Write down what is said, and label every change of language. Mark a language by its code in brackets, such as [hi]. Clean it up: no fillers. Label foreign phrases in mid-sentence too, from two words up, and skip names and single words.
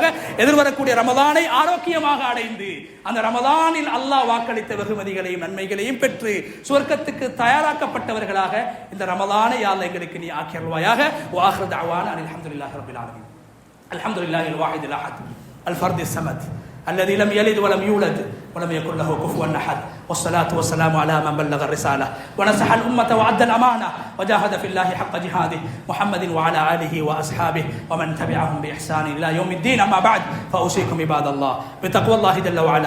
[ta] எதிர்வரக்கூடிய ரமலானை ஆரோக்கியமாக அடைந்து அந்த ரமலானில் அல்லாஹ் வாக்களித்த வெகுமதிகளையும் நன்மைகளையும் பெற்று சுவர்க்கத்துக்கு தயாராக்கப்பட்டவர்களாக இந்த ரமலானை [ar] يا الله [ta] எங்களுக்கு நீ ஆக்கியருள்வாயாக. [ar] وآخر دعوانا الحمد لله رب العالمين. الحمد لله الواحد الأحد الفرد الصمد الذي لم يلد ولم يولد ولم يكن له كفوا احد والصلاه والسلام على من بلغ الرساله ونصح الامه وعد الامانه وجاهد في الله حق جهاده محمد وعلى اله واصحابه ومن تبعهم باحسان الى يوم الدين. اما بعد فاوصيكم عباد الله بتقوى الله جل وعلا.